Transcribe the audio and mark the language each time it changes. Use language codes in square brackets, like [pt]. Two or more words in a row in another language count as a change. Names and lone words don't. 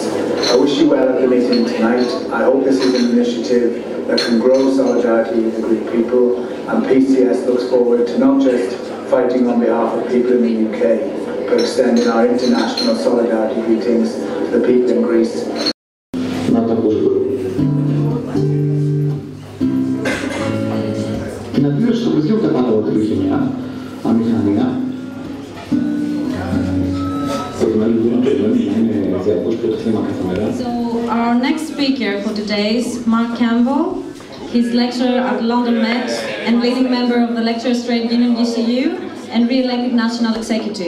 [en] I wish you well at the meeting tonight. I hope this is an initiative that can grow solidarity with the Greek people, and PCS looks forward to not just fighting on behalf of people in the UK, but extending our international solidarity greetings to the people in Greece. [el] Την αντίδραση των παιδιών κατάλαβα την χημία, αμηχανία. [en] So our next speaker for today is Mark Campbell. He's lecturer at London Met and leading member of the Lecturers' Trade Union UCU and re-elected National Executive.